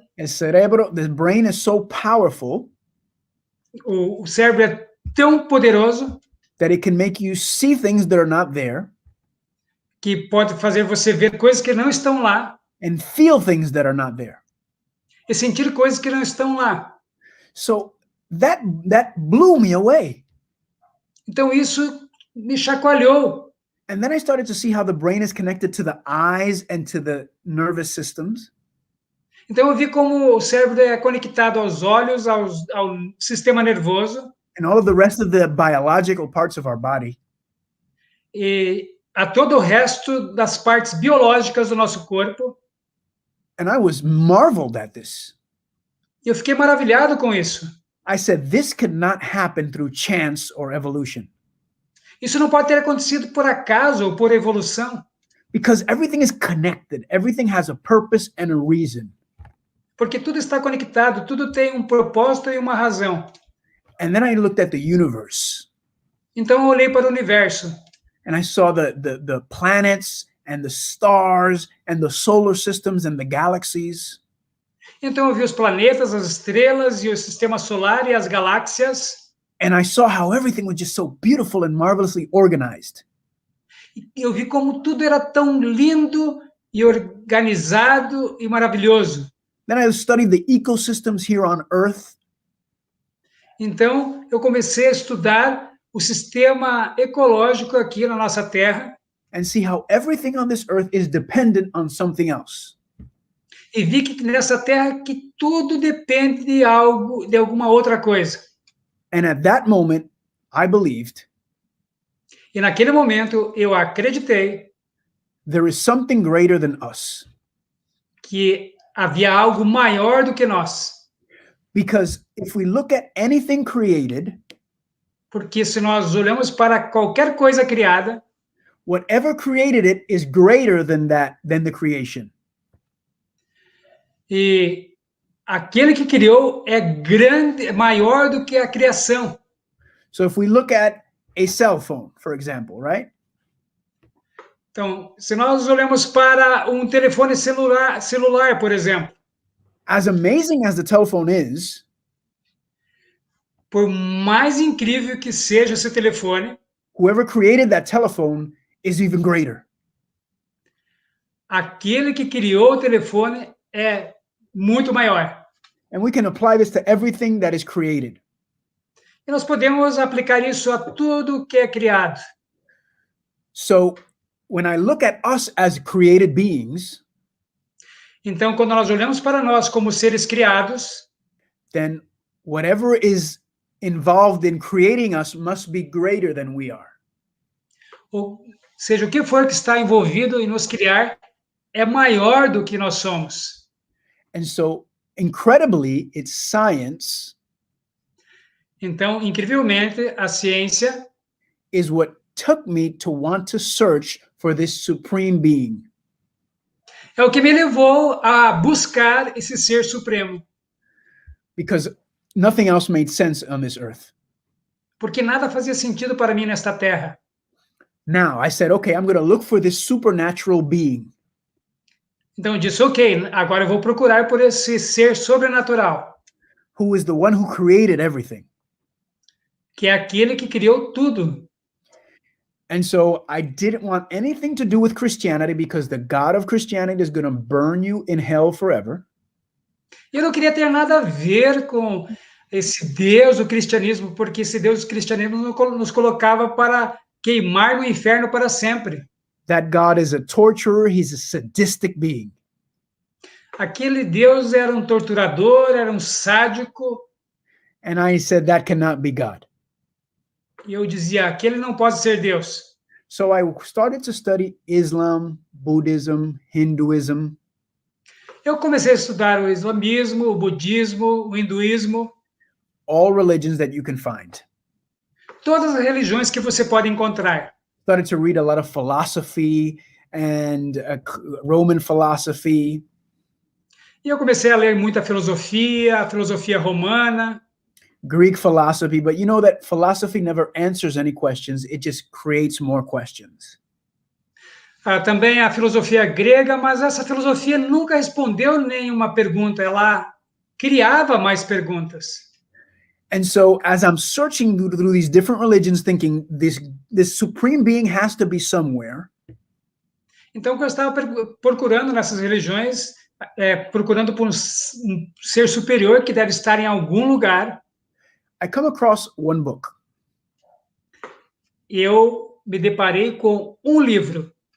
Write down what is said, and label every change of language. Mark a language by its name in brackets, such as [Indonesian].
[English] The brain is so powerful. [Portuguese] O cérebro é tão poderoso [English] that it can make you see things that are not there. [Portuguese] Que pode fazer você ver coisas que não estão lá. [English] And feel things that are not there. [Portuguese] E sentir coisas que não estão lá. [English] So that blew me away. [Portuguese] Então isso me chacoalhou. [English] And then I started to see how the brain is connected to the eyes and to the nervous systems. [Portuguese] Então eu vi como o cérebro é conectado aos olhos, ao sistema nervoso. [English] And all of the rest of the biological parts of our body. [Portuguese] E a todo o resto das partes biológicas do nosso corpo. [English] And I was marveled at this. [Portuguese] Eu fiquei maravilhado com isso. [English] I said, this could not happen through chance or evolution. [Portuguese] Isso não pode ter acontecido por acaso ou por evolução. [English] Because everything is connected. Everything has a purpose and a reason. [Portuguese] Porque tudo está conectado, tudo tem um propósito e uma razão. [English] And then I looked at the universe. [Portuguese] Então eu olhei para o universo. [English] And I saw the planets and the stars and the solar systems and the galaxies. [Portuguese] Então eu vi os planetas, as estrelas e o sistema solar e as galáxias. [English] And I saw how everything was just so beautiful and marvelously organized. [Portuguese] Eu vi como tudo era tão lindo e organizado e maravilhoso. [English] Then I studied the ecosystems here on Earth. [Portuguese] Então eu comecei a estudar o sistema ecológico aqui na nossa Terra. [English] And see how everything on this earth is dependent on something else. [Portuguese] E vi que nessa Terra que tudo depende de algo, de alguma outra coisa. [English] And at that moment, I believed. [Portuguese] E naquele momento eu acreditei. [English] There is something greater than us. [Portuguese] Que havia algo maior do que nós. [English] Because if we look at anything created, [Portuguese] porque se nós olhamos para qualquer coisa criada, [English] whatever created it is greater than the creation. [Portuguese] E aquele que criou é grande, maior do que a criação. [English] So if we look at a cell phone, for example, right? [Portuguese] Então, se nós olhamos para um telefone celular, por exemplo. [English] As amazing as the telephone is, [Portuguese] por mais incrível que seja esse telefone, [English] whoever created that telephone is even greater. [Portuguese] Aquele que criou o telefone é muito maior. [English] And we can apply this to everything that is created. [Portuguese] E nós podemos aplicar isso a tudo que é criado. [English] So, when I look at us as created beings, [Portuguese] Então, quando nós olhamos para nós como seres criados, [English] then whatever is involved in creating us must be greater than we are. [Portuguese] ou seja, o que for que está envolvido em nos criar, é maior do que nós somos. [English] And so, incredibly, it's science [Portuguese] Então, incrivelmente, a ciência [English] is what took me to want to search for this supreme being. [Portuguese] é o que me levou a buscar esse ser supremo, [English] Because nothing else made sense on this earth. [Portuguese] porque nada fazia sentido para mim nesta terra. [English] Now, I said, okay, I'm going to look for this supernatural being. [Portuguese] Então eu disse, ok, agora eu vou procurar por esse ser sobrenatural, [English] Who is the one who created everything. [Portuguese] que é aquele que criou tudo. [English] And so I didn't want anything to do with Christianity because the God of Christianity is going to burn you in hell forever. [Portuguese] Eu não queria ter nada a ver com esse Deus do cristianismo, porque esse Deus do cristianismo nos colocava para queimar no inferno para sempre. [English] That God is a torturer, he's a sadistic being. [Portuguese] Aquele Deus era um torturador, era um sádico, [English] And I said, that cannot be God. [Portuguese] e eu dizia, aquele não pode ser Deus. [English] So I started to study Islam, Buddhism, Hinduism, [Portuguese] Eu comecei a estudar o islamismo, o budismo, o hinduísmo, [English] all religions that you can find. [Portuguese] todas as religiões que você pode encontrar. [English] Started to read a lot of philosophy and Roman philosophy. [Portuguese] E eu comecei a ler muita filosofia, a filosofia romana, [English] Greek philosophy, but you know that philosophy never answers any questions, it just creates more questions. [Portuguese] também a filosofia grega, mas essa filosofia nunca respondeu nenhuma pergunta, ela criava mais perguntas. [English] And so as I'm searching through these different religions thinking this supreme being has to be somewhere, [Portuguese] Então, quando eu estava procurando nessas religiões, procurando por um ser superior que deve estar em algum lugar, [English] I come across one book. [Portuguese] eu me deparei com um livro.